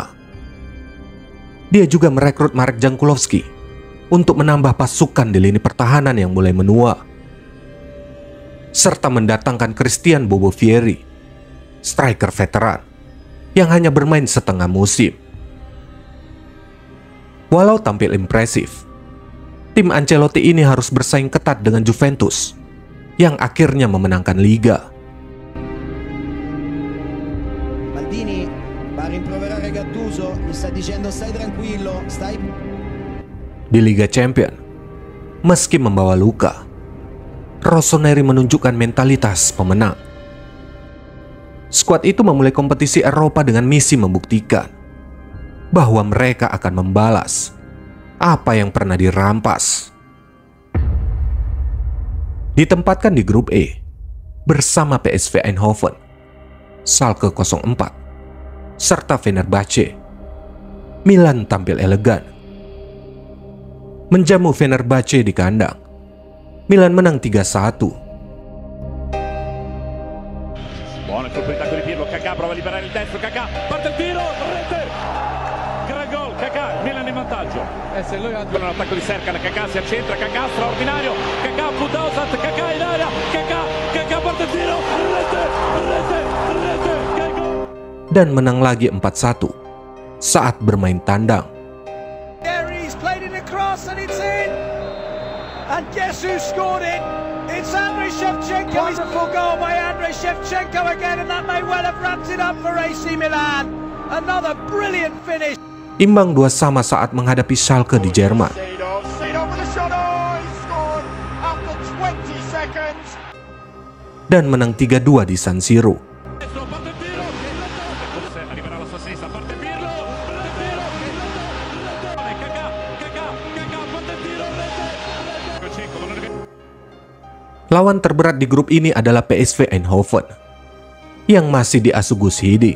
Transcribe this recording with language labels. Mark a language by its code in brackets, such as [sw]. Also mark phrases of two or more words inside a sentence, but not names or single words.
[id] Dia juga merekrut Marek Jankulovski untuk menambah pasukan di lini pertahanan yang mulai menua, serta mendatangkan Christian Bobo Vieri, striker veteran yang hanya bermain setengah musim. Walau tampil impresif, tim Ancelotti ini harus bersaing ketat dengan Juventus yang akhirnya memenangkan Liga. [it] Maldini va a rimproverare Gattuso, gli sta dicendo stai tranquillo, stai. [id] Di Liga Champion, meski membawa luka, Rossoneri menunjukkan mentalitas pemenang. Skuad itu memulai kompetisi Eropa dengan misi membuktikan bahwa mereka akan membalas apa yang pernah dirampas. Ditempatkan di grup E bersama PSV Eindhoven, Schalke 04, serta Fenerbahce, Milan tampil elegan. Menjamu Fenerbahce di kandang, Milan menang 3-1. [it] Buona colpo di tacco di Pirlo, Kaká prova a liberare il destro, Kaká parte il tiro, rete, gran gol, Kaká, Milan in vantaggio. Se lui ha un attacco di Serkan, Kaká si accentra, Kaká straordinario, Kaká Budosat, Kaká in area, Kaká parte il tiro, rete, gol. [id] Dan menang lagi 4-1 saat bermain tandang. [en] He's played it across and it's in. And guess who scored it? It's Andriy Shevchenko. It's a full goal by Andriy Shevchenko again, and that may well have wrapped it up for AC Milan. Another brilliant finish. [id] Imbang 2-2 saat menghadapi Schalke di Jerman. Dan menang 3-2 di San Siro. Lawan terberat di grup ini adalah PSV Eindhoven yang masih diasuh Guus Hiddink.